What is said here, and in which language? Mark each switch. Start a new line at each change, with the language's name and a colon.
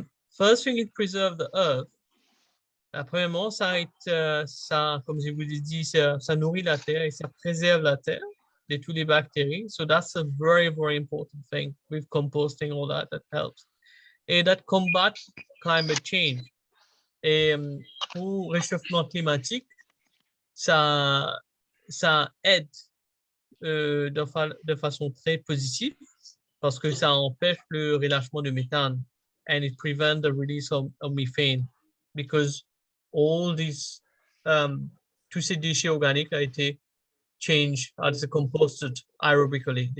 English: First thing, it preserves the earth.
French: Premièrement, ça, comme je vous ai dit, ça nourrit la terre et ça préserve la terre de toutes les bactéries.
English: So that's a very, very important thing with composting, all that helps.
French: Et
English: that combat climate change.
French: Et pour réchauffement climatique, ça aide de façon très positive parce que ça empêche le relâchement de méthane
English: and it prevents the release of methane because all these
French: tous ces déchets organiques ont été
English: changed as composted aerobically.